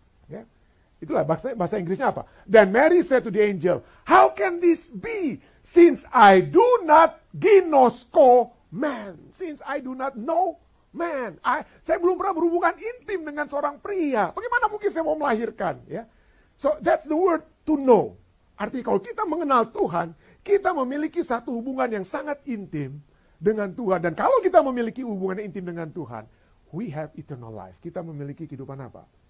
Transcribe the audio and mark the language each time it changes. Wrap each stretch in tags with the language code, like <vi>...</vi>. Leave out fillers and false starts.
<id>Ya, itulah bahasa Inggrisnya apa?</id> <en>Then Mary said to the angel, how can this be since I do not ginosko man? Since I do not know man,</en> <id>saya belum pernah berhubungan intim dengan seorang pria. Bagaimana mungkin saya mau melahirkan?</id> <en>Ya, so that's the word to know.</en> <id>Artinya kalau kita mengenal Tuhan, kita memiliki satu hubungan yang sangat intim dengan Tuhan. Dan kalau kita memiliki hubungan intim dengan Tuhan,</id> <en>we have eternal life.</en> <id>Kita memiliki kehidupan apa?</id>